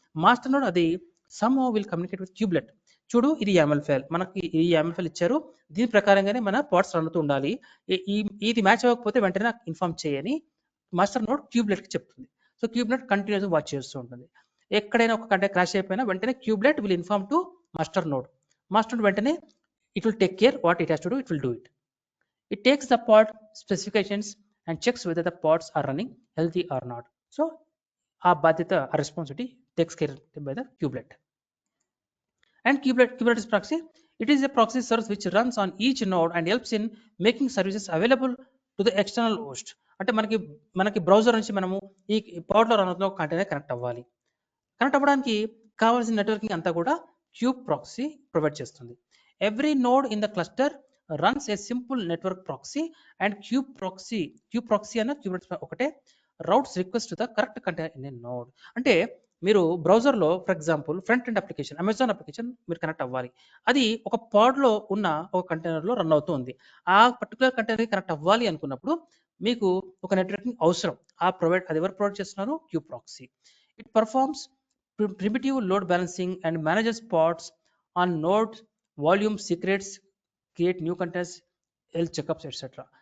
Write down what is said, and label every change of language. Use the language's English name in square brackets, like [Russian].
[Telugu] Master node అది [English] Somehow will communicate with kubelet. [Telugu] చూడు, ఇది YAML ఫైల్, మనకి ఈ YAML ఫైల్ ఇచ్చారు, దీని ప్రకారంగానే మన పాడ్స్ రన్ అవుతూ ఉండాలి, ఇది మ్యాచ్ అవ్వకపోతే వెంటనే నాకు ఇన్ఫార్మ్ చేయని మాస్టర్ నోడ్ క్యూబ్లెట్కి చెప్తుంది. సో క్యూబ్లెట్ కంటిన్యూస్గా వాచ్ చేస్తూ ఉంటుంది. ఎక్కడైనా ఒక కంటైనర్ క్రాష్ అయిపోయినా వెంటనే cubelet [English] Will inform to master node. Master node వెంటనే it will take care what it has to do, it will do it. It takes the pod specifications and checks whether the pods are running healthy or not. So [Telugu] ఆ బాధ్యత, ఆ [English] Responsibility takes care by the kubelet. And Kubernetes proxy, it is a proxy service which runs on each node and helps in making services available to the external host. [Telugu] అంటే మనకి browser నుంచి మనము ఈ పాడ్లో run అవుతున్న container connect అవ్వడానికి కావాల్సిన networking అంతా కూడా క్యూబ్ ప్రాక్సీ ప్రొవైడ్ చేస్తుంది. [English] Every node in the cluster runs a simple network proxy and cube proxy అన్న Kubernetes ఒకటే routes request to the correct container in a node. [Telugu] అంటే మీరు బ్రౌజర్లో [English] for example [Telugu] front end application, Amazon application మీరు connect అవ్వాలి, అది ఒక పాడ్లో ఉన్న ఒక కంటైనర్లో రన్ అవుతుంది. ఆ పర్టికులర్ కంటైనర్కి కనెక్ట్ అవ్వాలి అనుకున్నప్పుడు మీకు ఒక నెట్వర్కింగ్ అవసరం. అది ఎవరు ప్రొవైడ్ చేస్తున్నారు, [English] Kube proxy. It performs primitive load balancing and manages pods on node volume secrets, create new containers, health checkups etcetera.